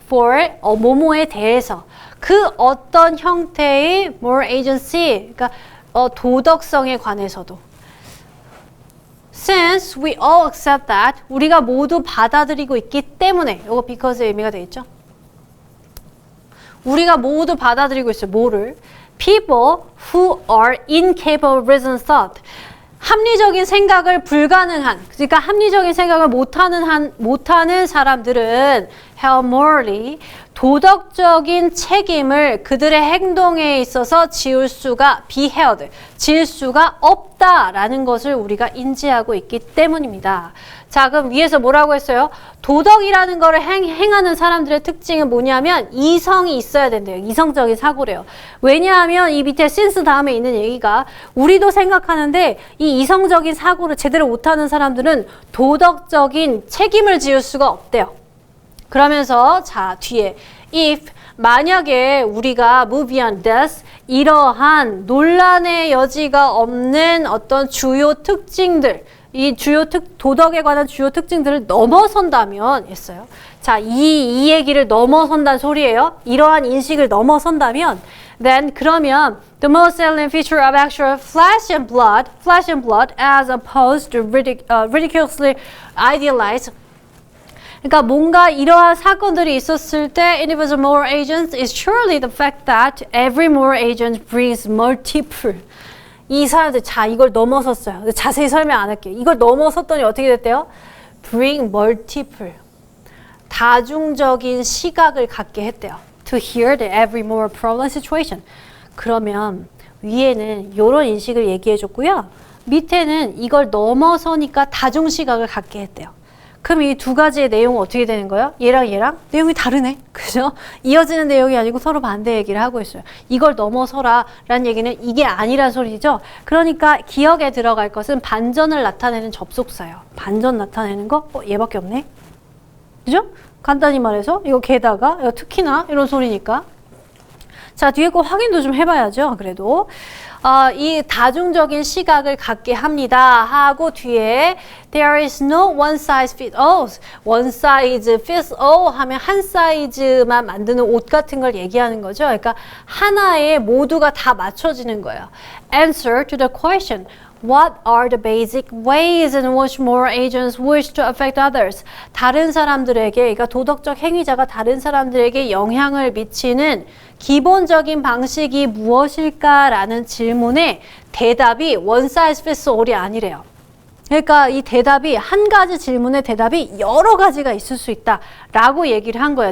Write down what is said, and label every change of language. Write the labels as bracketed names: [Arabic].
[Korean] for 뭐뭐에 대해서 그 어떤 형태의 [English] moral agency, [Korean] 그러니까 도덕성에 관해서도. [English] Since we all accept that, [Korean] 우리가 모두 받아들이고 있기 때문에, 이거 because의 의미가 되겠죠? 우리가 모두 받아들이고 있어요. 뭐를? [English] People who are incapable of reasoned thought. [Korean] 합리적인 생각을 불가능한, 그러니까 합리적인 생각을 못하는 사람들은 [English] have morally, [Korean] 도덕적인 책임을 그들의 행동에 있어서 지을 수가 질 수가 없다라는 것을 우리가 인지하고 있기 때문입니다. 자, 그럼 위에서 뭐라고 했어요? 도덕이라는 거를 행하는 사람들의 특징은 뭐냐면 이성이 있어야 된대요. 이성적인 사고래요. 왜냐하면 이 밑에 since 다음에 있는 얘기가 우리도 생각하는데 이 이성적인 사고를 제대로 못하는 사람들은 도덕적인 책임을 지을 수가 없대요. 그러면서 자, 뒤에 if 만약에 우리가 [English] move beyond this, [Korean] 이러한 논란의 여지가 없는 어떤 주요 특징들, 이 도덕에 관한 주요 특징들을 넘어선다면 했어요. 자, 이 얘기를 넘어선다는 소리예요. [English] 이러한 인식을 넘어선다면 then 그러면 the most salient feature of actual flesh and blood as opposed to ridiculously idealized. [Korean] 그러니까 뭔가 이러한 사건들이 있었을 때 [English] individual moral agents is surely the fact that every moral agent brings multiple. [Korean] 이 사람들, 자, 이걸 넘어섰어요. 자세히 설명 안 할게요. 이걸 넘어섰더니 어떻게 됐대요? [English] bring multiple. [Korean] 다중적인 시각을 갖게 했대요. [English] to hear the every moral problem situation. [Korean] 그러면 위에는 이런 인식을 얘기해 줬고요. 밑에는 이걸 넘어서니까 다중 시각을 갖게 했대요. 그럼 이 두 가지의 내용은 어떻게 되는 거예요? 얘랑 내용이 다르네. 그죠? 이어지는 내용이 아니고 서로 반대 얘기를 하고 있어요. 이걸 넘어서라 라는 얘기는 이게 아니란 소리죠. 그러니까 기억에 들어갈 것은 반전을 나타내는 접속사예요. 반전 나타내는 거? 얘밖에 없네. 그죠? 간단히 말해서 이거 게다가 이거 특히나 이런 소리니까. 자, 뒤에 거 확인도 좀 해봐야죠. 그래도 이 다중적인 시각을 갖게 합니다 하고 뒤에 [English] there is no one size fits all. [Korean] one size fits all 하면 한 사이즈만 만드는 옷 같은 걸 얘기하는 거죠. 그러니까 하나에 모두가 다 맞춰지는 거예요. [English] Answer to the question. What are the basic ways in which moral agents wish to affect others? [Korean] 다른 사람들에게, 그러니까 도덕적 행위자가 다른 사람들에게 영향을 미치는 기본적인 방식이 무엇일까라는 질문에 대답이 one size fits all이 아니래요. 그러니까 이 대답이 한 가지 질문의 대답이 여러 가지가 있을 수 있다라고 얘기를 한 거예요.